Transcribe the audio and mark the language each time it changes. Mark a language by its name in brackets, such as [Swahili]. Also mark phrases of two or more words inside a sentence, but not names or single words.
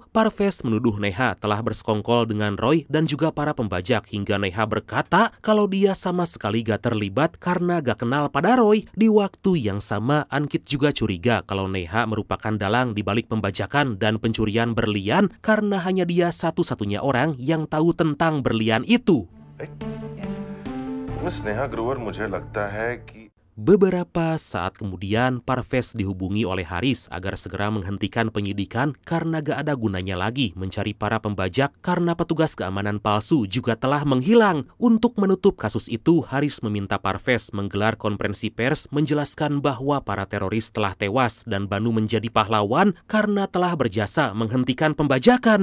[Indonesian] Parvez menuduh Neha telah bersekongkol dengan Roy dan juga para pembajak hingga Neha berkata kalau dia sama sekali gak terlibat karena gak kenal pada Roy. Di waktu yang sama Ankit juga curiga kalau Neha merupakan dalang di balik pembajakan dan pencurian berlian karena hanya dia satu-satunya orang yang tahu tentang berlian itu. [Hindi] मिस नेहा ग्रोवर मुझे लगता है कि [Indonesian] Beberapa saat kemudian, Parvez dihubungi oleh Haris agar segera menghentikan penyidikan karena gak ada gunanya lagi mencari para pembajak karena petugas keamanan palsu juga telah menghilang. Untuk menutup kasus itu, Haris meminta Parvez menggelar konferensi pers menjelaskan bahwa para teroris telah tewas dan Banu menjadi pahlawan karena telah berjasa menghentikan pembajakan.